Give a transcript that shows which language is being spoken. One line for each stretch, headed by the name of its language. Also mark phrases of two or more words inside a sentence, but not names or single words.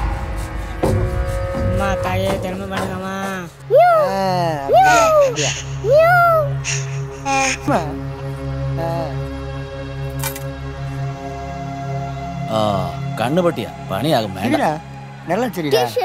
Tamil: அம்மா தாயே தர்மம் பண்ணுங்கம்மா.
Malayalam: കണ്ണു പൊട്ടിയാ പണിയാകും. വേണ്ട
Tamil: நல்லா தெரியுதா?